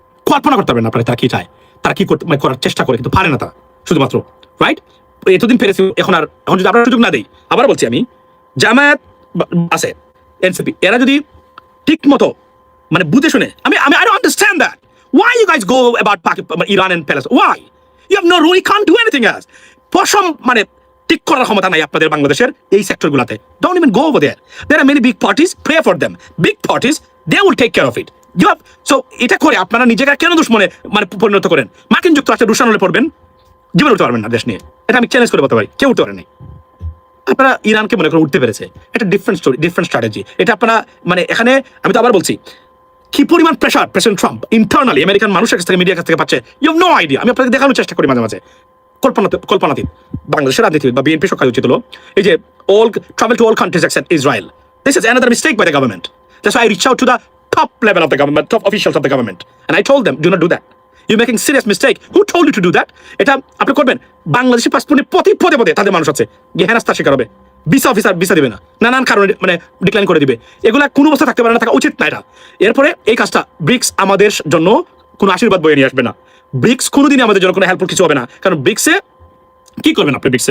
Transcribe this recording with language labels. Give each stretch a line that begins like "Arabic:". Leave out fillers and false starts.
Bangla: কল্পনা করতে পারবেন আপনারা তারা কি চায়, তারা কি করতে করার চেষ্টা করে, কিন্তু পারে না তারা, শুধুমাত্র রাইট। এতদিন পেরেছি, এখন যদি আপনারা সুযোগ না দেই, আবার বলছি আমি, জামায়াত আছে, এনসিপি, এরা যদি ঠিক মতো মানে বুঝে শুনে, আমি
English: I don't understand that. Why you guys go about Iran and Palestine? Why? You have no rule, you can't do anything else.
Bangla: পশম মানে ঠিক করার ক্ষমতা নাই আপনাদের বাংলাদেশের এই সেক্টরগুলোতে।
English: Don't even go over there. There are many big parties, pray for them. Big parties, they will take care of it. You have, so
Bangla: এটা করে আপনারা নিজেকে কেন দুশ্মনে মানে পরিণত করেন? মার্কিন যুক্তরাষ্ট্রের দুশ্মন হলে পড়বেন, জীবনে উঠতে পারবেন না দেশ নিয়ে। এটা আমি চ্যালেঞ্জ করে বলতে পারি, কেউ উঠতে পারে নাই। আপনারা ইরানকে মনে করেন উঠতে পেরেছে, এটা ডিফারেন্ট স্টোরি, ডিফারেন্ট স্ট্র্যাটেজি। এটা আপনারা মানে এখানে আমি তো আবার বলছি, কি পরিমাণ pressure president Trump internally American মানুষের কাছ থেকে, মিডিয়ার কাছ থেকে পাচ্ছে,
English: You have no idea.
Bangla: আমি আপনাকে দেখানোর চেষ্টা করি মাঝে মাঝে, কল্পনাতীত। বাংলাদেশের রাজনীতিবিদ বা বিএনপি সরকার উচিত হলো এই যে
English: all travel to all countries except Israel. This is another mistake by the government. That's why I reach out to the top level of the government, top officials of the government, and I told them, do not do that. You're making serious mistake. Who told you to do that?
Bangla: এটা আপনি করবেন। বাংলাদেশি পাসপোর্টে পদে পদে তাদের মানুষ আছে, গিয়ে হেনাস্তার শিকার হবে। ভিসা অফিসার ভিসা দিবে না, নানান কারণে মানে ডিক্লাইন করে দিবে। এগুলা কোনো অবস্থা থাকতে পারে না, থাকা উচিত না এটা। এরপরে এই কাজটা ব্রিক্স আমাদের জন্য কোনো আশীর্বাদ বয়ে নিয়ে আসবে না। ব্রিক্স কোনোদিনই আমাদের জন্য কোনো হেল্পফুল কিছু হবে না, কারণ ব্রিক্সে কি করবেন আপনি?